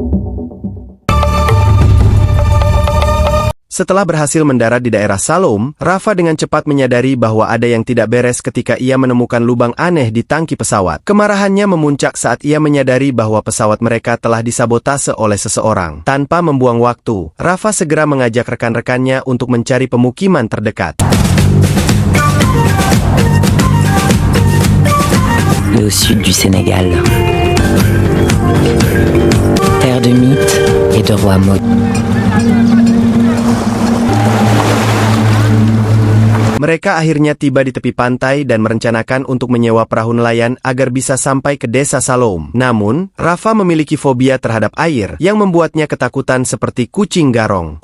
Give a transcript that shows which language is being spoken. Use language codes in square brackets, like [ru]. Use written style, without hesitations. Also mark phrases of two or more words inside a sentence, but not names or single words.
[id] Setelah berhasil mendarat di daerah Salom, Rafa dengan cepat menyadari bahwa ada yang tidak beres ketika ia menemukan lubang aneh di tangki pesawat. Kemarahannya memuncak saat ia menyadari bahwa pesawat mereka telah disabotase oleh seseorang. Tanpa membuang waktu, Rafa segera mengajak rekan-rekannya untuk mencari pemukiman terdekat. [fr] Au sud du Sénégal, terre de mythes et de rois maudits. [id] Mereka akhirnya tiba di tepi pantai dan merencanakan untuk menyewa perahu nelayan agar bisa sampai ke desa Salom. Namun, Rafa memiliki fobia terhadap air yang membuatnya ketakutan seperti kucing garong.